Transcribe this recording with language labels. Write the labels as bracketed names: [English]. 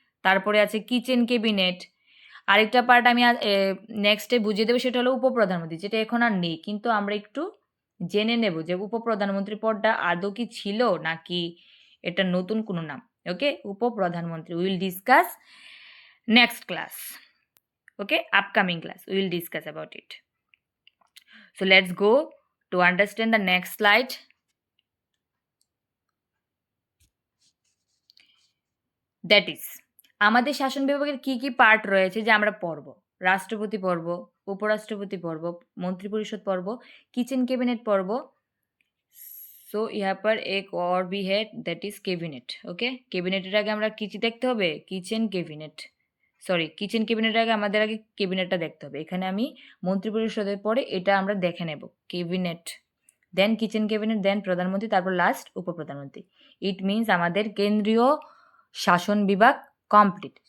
[Bangla] তারপরে আছে kitchen cabinet. আরেকটা পার্ট আমি নেক্সটে বুঝিয়ে দেবো, সেটা হলো উপপ্রধানমন্ত্রী, যেটা এখন আর নেই, কিন্তু আমরা একটু জেনে নেব যে উপপ্রধানমন্ত্রী পদটা আদৌ কি ছিল নাকি এটা নতুন কোনো নাম। [English] Okay, উপপ্রধানমন্ত্রী will discuss next class. Okay, upcoming class we will discuss about it. So let's go to understand the next slide. [Bangla] That is, আমাদের শাসন বিভাগের কি কি পার্ট রয়েছে যে আমরা পড়ব। রাষ্ট্রপতি পর্ব, উপরাষ্ট্রপতি পর্ব, মন্ত্রিপরিষদ পর্ব, কিচেন ক্যাবিনেট পর্ব। [Hindi] সো यहाँ पर एक और भी है, that is कैबिनेट। [Bangla] ओके, ক্যাবিনেটের আগে আমরা কি দেখতে হবে, কিচেন ক্যাবিনেট, সরি কিচেন ক্যাবিনেটের আগে আমাদের আগে ক্যাবিনেটটা দেখতে হবে। এখানে আমি মন্ত্রিপরিষদের পরে এটা আমরা দেখে নেব, ক্যাবিনেট, দেন কিচেন ক্যাবিনেট, দেন প্রধানমন্ত্রী, তারপর লাস্ট উপপ্রধানমন্ত্রী। ইট মিনস আমাদের কেন্দ্রীয় শাসন বিভাগ কমপ্লিট।